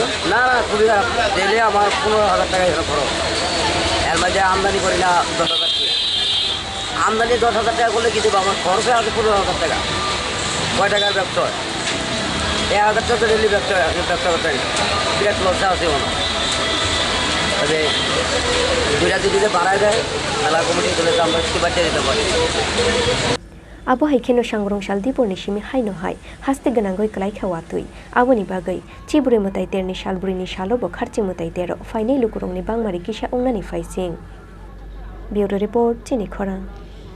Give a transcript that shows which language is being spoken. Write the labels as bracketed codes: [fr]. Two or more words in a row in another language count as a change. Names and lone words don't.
[bn] না খুবই খারাপ ডেলি আমার 15,000 টাকা এখানে খরচ এর মাঝে আমদানি করি না 10,000 টাকা আমদানি 10,000 টাকা করলে কি দেবো আমার খরচে আছে 15,000 টাকা কয় টাকার ব্যবসা হয় 1,000 টাকা ডেলি ব্যবসা করতে বিরাট লস আছে মনে তবে দুইটা যদি বাড়ায় দেয় মেলা কমিটি তুলে তো আমরা একটু বাঁচিয়ে দিতে পারি [trp] Abo haikeno Srangsal Diproni simi haino hai haste ganangoi klaikha Watwi aboni bagai Chibwrwi MwtaiTerni salbrini salo bo kharchi MwtaiTero fainai lukurongni bangmari kisa ongnani faising [en] Bureau report [trp] Chini Khorang